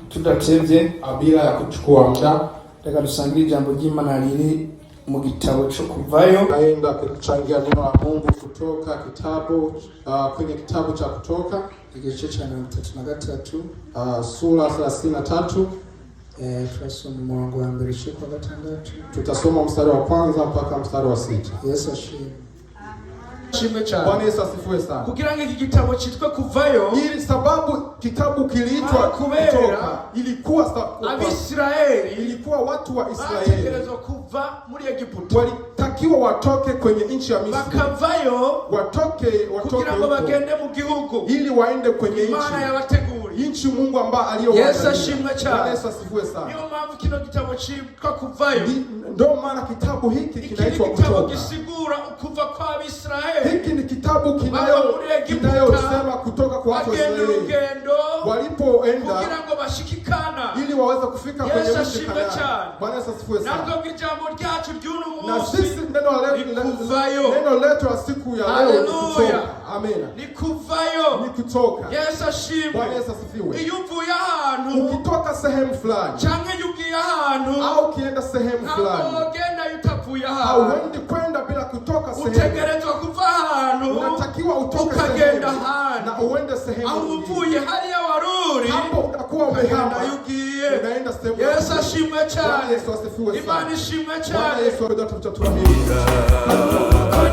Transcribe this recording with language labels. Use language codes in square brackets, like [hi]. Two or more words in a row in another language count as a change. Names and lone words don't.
[sw] tudatevye bila ya kuchukua muda, [rn] reka dusangire ijambo ry'Imana riri mu gitabo cyo Kuvayo. [sw] Naenda kuchangia neno la Mungu kutoka kitabu kwenye kitabu cha Kutoka [rn] igice cha 33 [sw] sura 33. Tutasoma mwanzo wa 1 shika 6. Tutasoma mstari wa kwanza mpaka mstari wa 6. [rn] Yesu ashimwe. [sw] Bwana Yesu asifiwe sana. [rn] Kugira ngo iki gitabo cyitwe Kuvayo, [sw] ili sababu kitabu kiliitwa Kutoka ilikuwa [rn] Abisiraeli, [sw] ilikuwa watu wa Israeli [rn] bategerezwa kuva muri Egiputa, [sw] walitakiwa watoke kwenye nchi ya Misri, [rn] bakavayo [sw] watoke [rn] kugira ngo bagende mu gihugu, [sw] ili waende kwenye [rn] Imana yabateguriye, [sw] nchi Mungu ambaye aliyowaandalia. [rn] Yesu ashimwe cyane. [sw] Yesu asifiwe sana. [rn] Niyo mpamvu kino gitabo cyitwa Kuvayo, [sw] ndio maana kitabu hiki kinaitwa Kutoka. Kutoka. [rn] Gisigura ukuva kwa Abisiraeli. [sw] Hiki ni kitabu kinayosema kutoka kwa watu wa Israeli walipoenda [rn] kugira ngo bashikikana, [sw] ili waweze kufika kwenye nchi ya Kanaani. Bwana Yesu asifiwe sana. [rn] Nako ijambo ryacu ry'uno munsi, [sw] na sisi neno letu la siku ya leo ni Kutoka. Amen. [rn] Ni Kuvayo, [sw] ni Kutoka. [rn] Yesu ashimwe. [sw] Bwana Yesu asifiwe. [rn] Iyo uvuye ahantu, [sw] ukitoka sehemu fulani [rn] canke yugiye ahantu, [sw] au ukienda sehemu fulani, [rn] ugenda yutavuye ahantu, [sw] hauendi kwenda bila kutoka sehemu. [rn] Utegerezwa kuva ahantu, [sw] unatakiwa utoke [rn] ukagenda [sw] sehemu na uende sehemu [rn] aho uvuye hariya waruri, [sw] hapo utakuwa umehama, unaenda sehemu. [rn] Yesu ashimwe cyane. [sw] Yesu asifiwe sana. [rn] Imana ishimwe cyane. [sw] Bwana Yesu adotafuta tuamini.